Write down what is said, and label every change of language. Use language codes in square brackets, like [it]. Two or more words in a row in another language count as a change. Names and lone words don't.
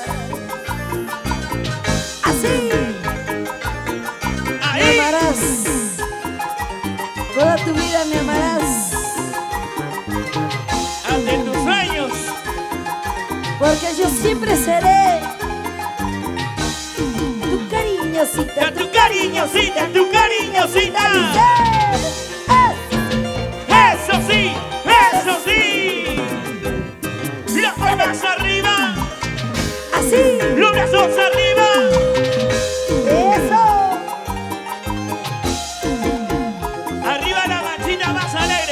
[es] Así. Ahí. Me amarás, toda tu vida me amarás, Ante tus sueños. porque yo siempre seré tu cariñosita, Tu cariñosita, tu cariñosita. Eso sí, eso sí. Las palmas arriba, Así, los brazos arriba. eso, Arriba la manchita más alegre.